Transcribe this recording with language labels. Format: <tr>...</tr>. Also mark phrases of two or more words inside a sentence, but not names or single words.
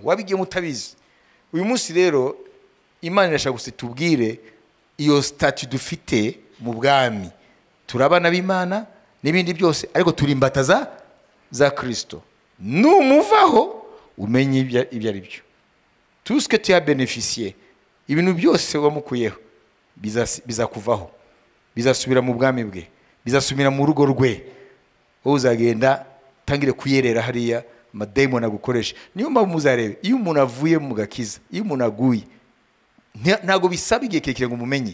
<rw>Wabigiye mutabizi. Uyu munsi rero Imana irashaka gusitubwire iyo statut dufite mu bwami. Turabana b'Imana n'ibindi byose, ariko turi imbata za Kristo. Numuvaho umenye ibyo ari byo.</rw> <fr>Tout ce que tu as bénéficié,</fr> <rw>ibintu byose wamukuyeho bizakuvaho, bizasubira mu bwami bwe, bizasubira mu rugo rwe. Uzagenda tangire kuyerera hariya amademoni agukoresha. Niyo mpamvu muzarebe iyo umuntu avuye mu gakiza, iyo umuntu aguye, ntago bisaba igihe kirekire ngo umumenye.</rw>